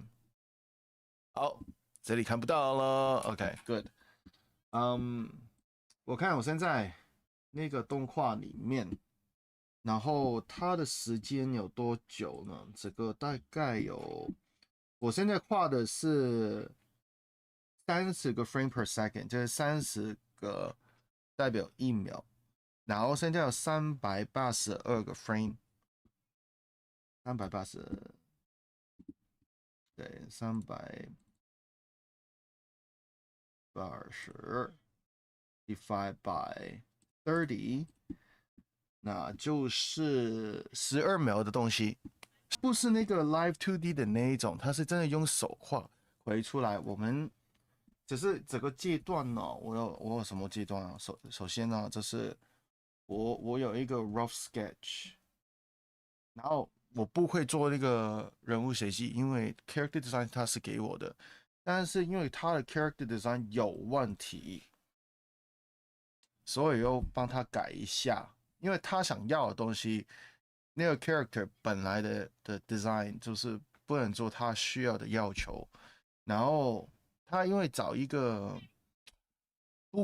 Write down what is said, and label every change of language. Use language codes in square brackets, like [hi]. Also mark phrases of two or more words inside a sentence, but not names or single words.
[zh] 好，這裡看不到了。 [en] OK，good。 [zh] 我看我現在那個動畫裡面。然後它的時間有多久呢？這個大概有，我現在畫的是30個 [en] frame per second， [zh] 就是30個代表1秒。然後現在有382個 frame，380，對， [en] 380 divided by 30。 [zh] 那就是12秒的東西，不是那個 Live 2D 的那一種，它是真的用手畫回出來。我們只是這個階段呢，我有什麼階段啊？首先呢，就是我有一個 [en] rough sketch， [zh] 然後我不會做那個人物設計，因為 [en] character design [zh] 它是給我的， 但是因为他的 [en] character design [zh] 有问题，所以又帮他改一下，因为他想要的东西，那个 character 本来的 design 就是不能做他需要的要求，然后他因为找一个不